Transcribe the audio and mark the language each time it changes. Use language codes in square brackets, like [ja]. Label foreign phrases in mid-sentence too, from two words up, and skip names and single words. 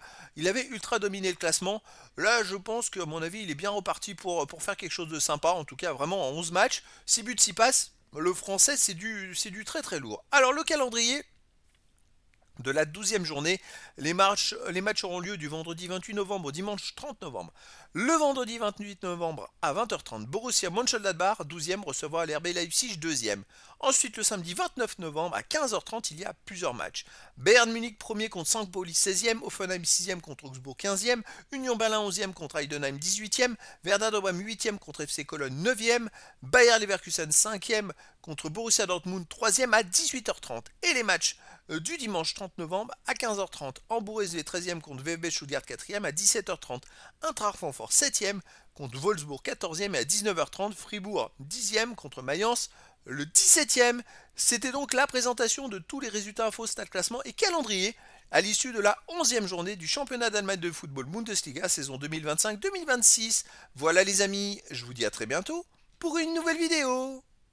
[fr] Il avait ultra dominé le classement. Là, je pense qu'à mon avis, il est bien reparti pour faire quelque chose de sympa. En tout cas, vraiment en 11 matchs, 6 buts, 6 passes. Le français, c'est du très très lourd. Alors le calendrier, de la 12e journée. Les matchs auront lieu du vendredi 28 novembre au dimanche 30 novembre. Le vendredi 28 novembre à 20h30, Borussia Mönchengladbach 12e recevra l'RB Leipzig 2e. Ensuite, le samedi 29 novembre à 15h30, il y a plusieurs matchs. Bayern Munich 1er contre St. Pauli 16e, Hoffenheim 6e contre Augsbourg 15e, Union Berlin 11e contre Heidenheim 18e, Werder de Brême 8e contre FC Cologne 9e, Bayer Leverkusen 5e contre Borussia Dortmund 3e à 18h30. Et les matchs du dimanche 30 novembre à 15h30. Hambourg SV 13e contre VfB Stuttgart 4e à 17h30. Eintracht Francfort 7e contre Wolfsburg 14e et à 19h30. Fribourg 10e contre Mayence le 17e. C'était donc la présentation de tous les résultats info, stats, classement et calendrier à l'issue de la 11e journée du championnat d'Allemagne de football Bundesliga saison 2025-2026. Voilà les amis, je vous dis à très bientôt pour une nouvelle vidéo.